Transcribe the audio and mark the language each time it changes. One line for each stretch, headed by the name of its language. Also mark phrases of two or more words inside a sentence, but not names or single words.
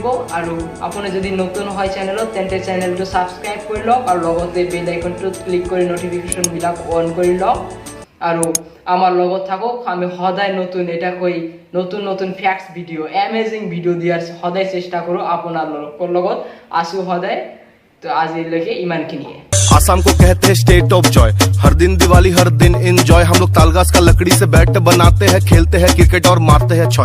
Assamese: আৰু আপুনি যদি নতুন হয় চেনেলত তেন্তে চেনেলটো ছাবস্ক্ৰাইব কৰি লওক আৰু লগতে
English: bell iconটোত
Assamese: ক্লিক কৰি নটিফিকেশ্যনবিলাক অন কৰি লওক আৰু আমাৰ লগত থাকক। আমি সদায় নতুন
English: facts video amazing video'
Assamese: দিয়াৰ সদায় চেষ্টা কৰোঁ। আপোনালোকৰ লগত আছোঁ সদায়। তো আজিলৈকে ইমানখিনিয়ে।
Hindi: आसाम को कहते हैं
English: state of joy,
Hindi: हर दिन दिवाली हर दिन एंजॉय। हम लोग तालगाछ का लकड़ी से बैट बनाते हैं, खेलते हैं क्रिकेट और मारते हैं छय।